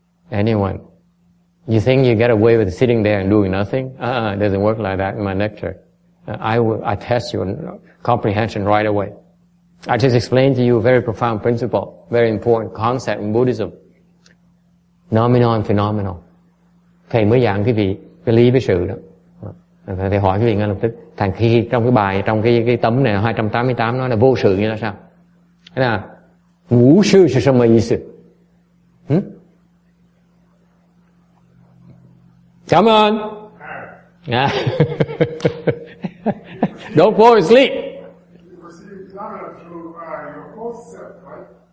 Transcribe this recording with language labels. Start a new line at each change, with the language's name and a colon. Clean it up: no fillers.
English: Anyone? You think you get away with sitting there and doing nothing? It doesn't work like that in my lecture. I test your comprehension right away. I just explained to you a very profound principle, very important concept in Buddhism. Nomenon, phenomenal.
Vietnamese: Thầy mới giảng quý vị cái lý với sự đó. Thầy hỏi quý vị ngay lập tức. Thành khi trong cái bài, trong cái tấm này 288 nói là vô sự như là sao? Thế là ngũ sự là
Chinese: 什么意思?
English: Come on. Don't fall asleep. You perceive phenomena through your whole self, right?